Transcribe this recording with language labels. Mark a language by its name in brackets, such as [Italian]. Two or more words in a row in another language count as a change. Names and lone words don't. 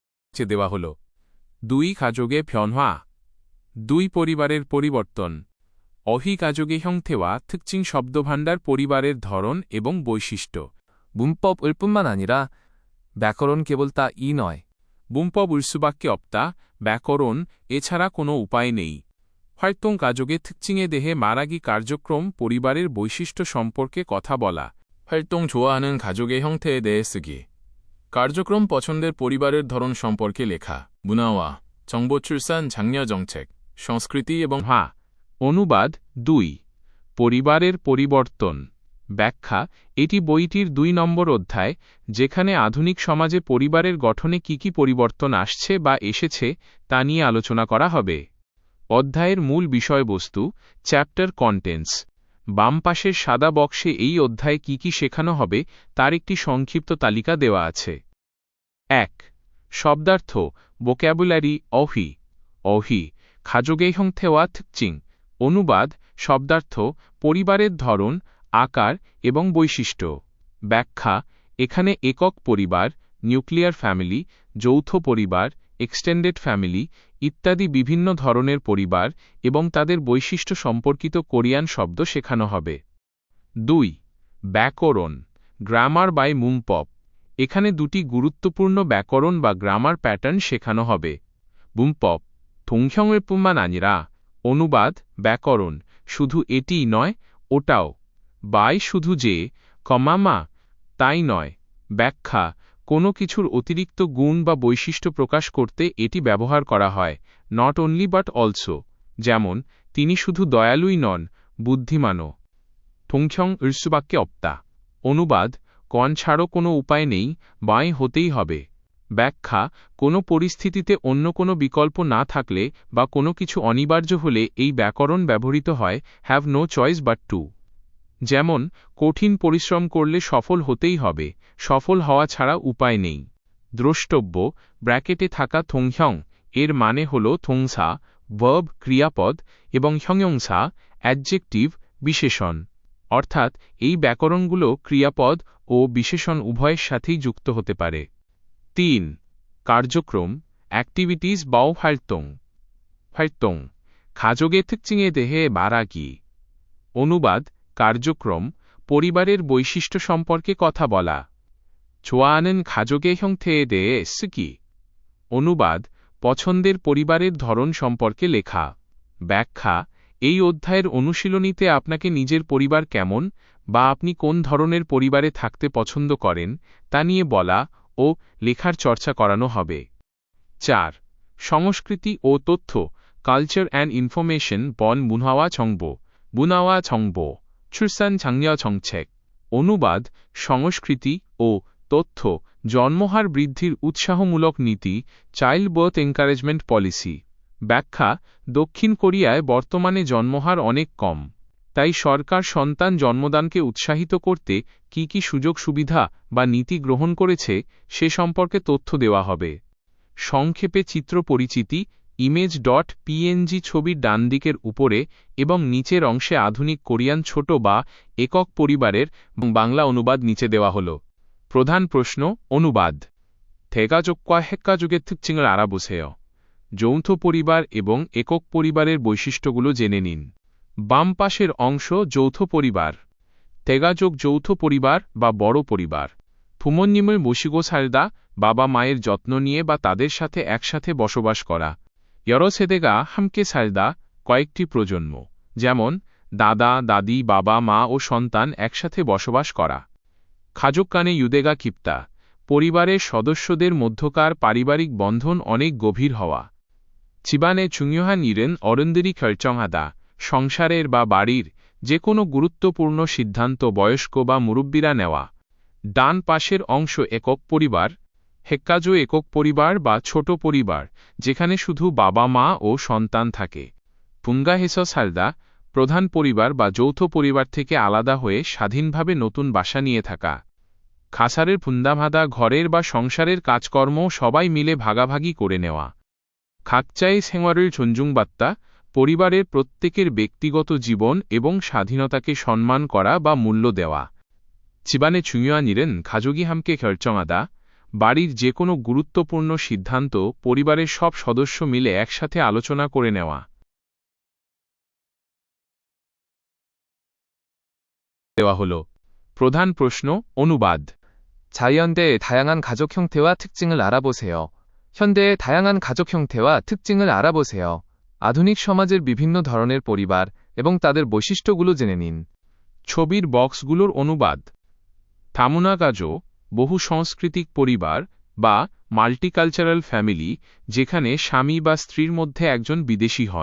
[Bangla] চে দেওয়া হল। 2 [Korean] 가족의 변화, [Bangla] দুই পরিবারের পরিবর্তন। অহি [Korean] 가족의 형태와 특징 [Bangla] শব্দভাণ্ডার পরিবারের ধরন এবং বৈশিষ্ট্য। [Korean] 문법을 뿐만 아니라 [Bangla] ব্যাকরণ কেবল তা নয়। [Korean] 문법 울 수밖에 없다, [Bangla] ব্যাকরণ এছাড়া কোনো উপায় নেই। [Korean] 활동 가족의 특징에 대해 말하기 [Bangla] কার্যক্রম পরিবারের বৈশিষ্ট্য সম্পর্কে কথা বলা। [Korean] 활동 좋아하는 가족의 형태에 대해 쓰기। [Bangla] কার্যক্রম পছন্দের পরিবারের ধরন সম্পর্কে লেখা। [Korean] 문화와 정보 출산 장려 정책, [Bangla] সংস্কৃতি এবং অনুবাদ 2 পরিবারের পরিবর্তন। ব্যাখ্যা এটি বইটির 2 নম্বর অধ্যায়, যেখানে আধুনিক সমাজে পরিবারের গঠনে কি পরিবর্তন আসছে বা এসেছে তা নিয়ে আলোচনা করা হবে। অধ্যায়ের মূল বিষয়বস্তু, চ্যাপ্টার কন্টেন্টস। বাম পাশের সাদা বক্সে এই অধ্যায়ে কি শেখানো হবে তার একটি সংক্ষিপ্ত তালিকা দেওয়া আছে। 1 শব্দার্থ, ভোক্যাবুলারি। [Korean] অহি অহি 가족의 형태와 특징। [Bangla] অনুবাদ শব্দার্থ, পরিবারের ধরন, আকার এবং বৈশিষ্ট্য। ব্যাখ্যা এখানে একক পরিবার, [English] nuclear family, [Bangla] যৌথ পরিবার, [English] extended family [Bangla] ইত্যাদি বিভিন্ন ধরনের পরিবার এবং তাদের বৈশিষ্ট্য সম্পর্কিত কোরিয়ান শব্দ শেখানো হবে। 2 ব্যাকরণ, গ্রামার বাই মুংপপ। এখানে 2টি গুরুত্বপূর্ণ ব্যাকরণ বা গ্রামার প্যাটার্ন শেখানো হবে। মুংপপ [Korean] 동형을 뿐만 아니라। [Bangla] অনুবাদ ব্যাকরণ শুধু এটিই নয়, ওটাও। বাই শুধু যে, কমামা তাই নয়। ব্যাখ্যা কোনো কিছুর অতিরিক্ত গুণ বা বৈশিষ্ট্য প্রকাশ করতে এটি ব্যবহার করা হয়, [English] not only but also. [Bangla] যেমন তিনি শুধু দয়ালুই নন, বুদ্ধিমানও। [Korean] 동형 을 수밖에 없다। [Bangla] অনুবাদ কন ছাড়ো কোনো উপায় নেই, বাই হতেই হবে। ব্যাখ্যা কোনো পরিস্থিতিতে অন্য কোনো বিকল্প না থাকলে বা কোনো কিছু অনিবার্য হলে এই ব্যাকরণ ব্যবহৃত হয়, [English] have no choice but to. [Bangla] যেমন কঠিন পরিশ্রম করলে সফল হতেই হবে, সফল হওয়া ছাড়া উপায় নেই। দ্রষ্টব্য, ব্র্যাকেটে থাকা 동형 এর মানে হল 동사, ভার্ব ক্রিয়াপদ, এবং 형용사, অ্যাডজেক্টিভ বিশেষণ। অর্থাৎ এই ব্যাকরণগুলো ক্রিয়াপদ ও বিশেষণ উভয়ের সাথেই যুক্ত হতে পারে। 3 কার্যক্রম, অ্যাক্টিভিটিস বা 활동। [Korean] 활동 가족의 특징에 대해 말하기। [Bangla] অনুবাদ কার্যক্রম, পরিবারের বৈশিষ্ট্য সম্পর্কে কথা বলা। [Korean] 좋아하는 가족의 형태에 대해 쓰기। [Bangla] অনুবাদ পছন্দের পরিবারের ধরন সম্পর্কে লেখা। ব্যাখ্যা এই অধ্যায়ের অনুশীলনীতে আপনাকে নিজের পরিবার কেমন বা আপনি কোন ধরনের পরিবারে থাকতে পছন্দ করেন তা নিয়ে বলা ও লেখার চর্চা করানো হবে। 4 সংস্কৃতি ও তথ্য, [English] culture and information [Bangla] বন [Korean] 문화와 정보। 문화와 정보, 출산 장려 정책। [Bangla] অনুবাদ সংস্কৃতি ও তথ্য, জন্মহার বৃদ্ধির উৎসাহমূলক নীতি, [English] child birth encouragement policy. [Bangla] ব্যাখ্যা দক্ষিণ কোরিয়ায় বর্তমানে জন্মহার অনেক কম, তাই সরকার সন্তান জন্মদানকে উৎসাহিত করতে কি সুযোগ সুবিধা বা নীতি গ্রহণ করেছে সে সম্পর্কে তথ্য দেওয়া হবে। সংক্ষেপে চিত্র পরিচিতি, image.png ছবির ডান দিকের উপরে এবং নিচের অংশে আধুনিক কোরিয়ান ছোট বা একক পরিবারের বাংলা অনুবাদ নিচে দেওয়া হল। প্রধান প্রশ্ন, অনুবাদ। [Korean] 대가족과 핵가족의 특징을 알아보세요। [Bangla] যৌথ পরিবার এবং একক পরিবারের বৈশিষ্ট্যগুলো জেনে নিন। বাম পাশের অংশ যৌথ পরিবার। 대가족 যৌথ পরিবার বা বড় পরিবার। [Korean] 부모님을 모시고 살다, [Bangla] বাবা মায়ের যত্ন নিয়ে বা তাদের সাথে একসাথে বসবাস করা। [Korean] 여러 세대가 함께 살다, [Bangla] কয়েকটি প্রজন্ম, যেমন দাদা দাদি, বাবা মা ও সন্তান একসাথে বসবাস করা। [Korean] 가족 간의 유대가 깊다, [Bangla] পরিবারের সদস্যদের মধ্যকার পারিবারিক বন্ধন অনেক গভীর হওয়া। [Korean] 집안의 중요한 일은 어른들이 결정하다, [Bangla] সংসারের বা বাড়ির যে কোনো গুরুত্বপূর্ণ সিদ্ধান্ত বয়স্ক বা মুরব্বীরা নেওয়া। ডান পাশের অংশ একক পরিবার। 핵가족 একক পরিবার বা ছোট পরিবার, যেখানে শুধু বাবা মা ও সন্তান থাকে। [Korean] 분가해서 살다, [Bangla] প্রধান পরিবার বা যৌথ পরিবার থেকে আলাদা হয়ে স্বাধীনভাবে নতুন বাসা নিয়ে থাকা। খাসারের 분담하다, ঘরের বা সংসারের কাজকর্ম সবাই মিলে ভাগাভাগি করে নেওয়া। [Korean] 각자의 생활을 존중받다, [Bangla] পরিবারের প্রত্যেকের ব্যক্তিগত জীবন এবং স্বাধীনতাকে সম্মান করা বা মূল্য দেওয়া। [Korean] 집안의 중요한 일은 가족이 함께 결정하다, [Bangla] বাড়ির যে কোনো গুরুত্বপূর্ণ সিদ্ধান্ত পরিবারের সব সদস্য মিলে একসাথে আলোচনা করে নেওয়া। দেওয়া হল প্রধান প্রশ্ন অনুবাদ [Korean] 자이언대의 다양한 가족 형태와 특징을 알아보세요. 현대의 다양한 가족 형태와 특징을 알아보세요. [Bangla] আধুনিক সমাজের বিভিন্ন ধরনের পরিবার এবং তাদের বৈশিষ্ট্যগুলো জেনে নিন। ছবির বক্সগুলোর অনুবাদ তামুনাগাজো বহু সাংস্কৃতিক পরিবার বা [English] multicultural family, [Bangla] যেখানে স্বামী বা স্ত্রীর মধ্যে একজন বিদেশি হন।